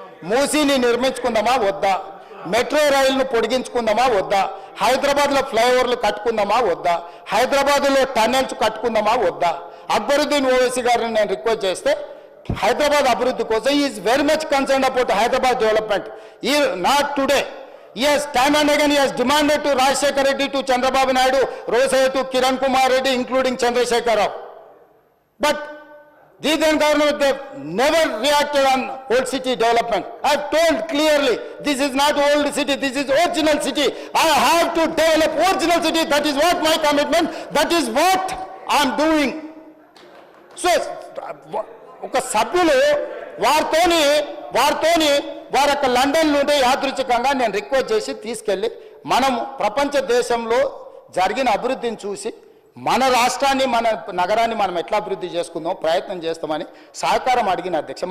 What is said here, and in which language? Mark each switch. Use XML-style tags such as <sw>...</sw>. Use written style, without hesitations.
<te>మూసీని నిర్మించుకుందామా వద్దా? మెట్రో రైలును పొడిగించుకుందామా వద్దా? హైదరాబాద్లో ఫ్లైఓవర్లు కట్టుకుందామా వద్దా? హైదరాబాద్లో టన్నెల్స్ కట్టుకుందామా వద్దా? అక్బరుద్దీన్ ఓవైసీ గారిని నేను రిక్వెస్ట్ చేస్తే</te> <en>Hyderabad</en> <te>అభివృద్ధి కోసం</te> <en>Is very much concern about Hyderabad development. ఈ not today. Yes, time and again he has demanded to Rajshekar Reddy, to Chandrababu Naidu, Rosaiah, to Kiran Kumar Reddy, including Chandrasekhar Rao. But the then government, they never reacted on old city development. I have told clearly, this is not old city, this is original city. I have to develop original city. That is what my commitment, that is what I am doing.</en> <te>So, ఒక సభ్యులు వారితోని వారి యొక్క London నుండి యాదృచ్ఛికంగా నేను request చేసి తీసుకెళ్ళి మనం ప్రపంచ దేశంలో జరిగిన అభివృద్ధిని చూసి మన రాష్ట్రాన్ని మన నగరాన్ని మనం ఎట్లా అభివృద్ధి చేసుకుందాం ప్రయత్నం చేస్తామని సహకారం అడిగిన అధ్యక్ష.</te>